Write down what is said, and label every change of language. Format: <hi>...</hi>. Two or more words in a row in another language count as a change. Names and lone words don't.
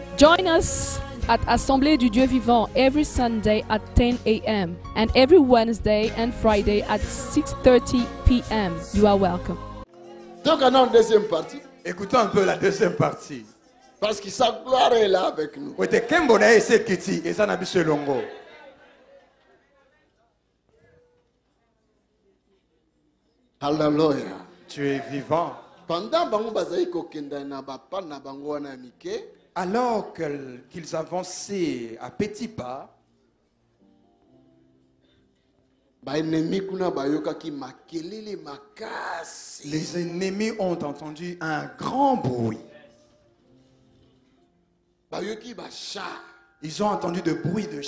<en>Join us at Assemblée du Dieu Vivant every Sunday at 10 a.m. and every Wednesday and Friday at 6:30 p.m. You are welcome.</en> <fr>Donc on a une deuxième partie. Écoutons un peu la deuxième partie. Parce que sa gloire est là avec nous. Alléluia. Tu es vivant.</fr> <ln>Pendant bango bazai kokenda na bapa na bango wana mike.</ln> <fr>Alors qu'ils avançaient à petits pas, Les ennemis ont entendu un grand bruit. Ils ont entendu de bruit de chants.</fr>